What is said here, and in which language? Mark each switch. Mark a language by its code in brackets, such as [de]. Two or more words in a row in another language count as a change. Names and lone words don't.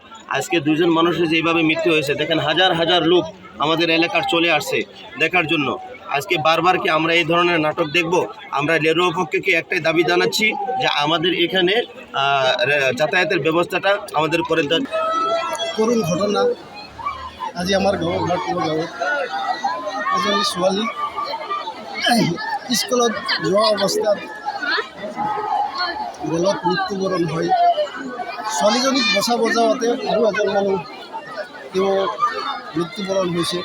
[bn] আজকে দুজন মানুষের যেভাবে মৃত্যু হয়েছে দেখেন, হাজার হাজার লোক আমাদের এলাকার চলে আসছে দেখার জন্য। আজকে বারবার কি আমরা এই ধরনের নাটক দেখব? আমরা রেলওয়ে পক্ষকে একটাই দাবি জানাচ্ছি যে আমাদের এখানে যাতায়াতের ব্যবস্থাটা আমাদের করে দেন। [as] করুণ ঘটনা আজি আমার গাঁৱৰ এজনী ছোৱালী স্কুলত যোৱা অৱস্থাত ৰেলত মৃত্যুবৰণ হয়। ছোৱালীজনীক বচাব যাওঁতে আৰু এজন মানুহ তেওঁ মৃত্যুবৰণ হৈছে।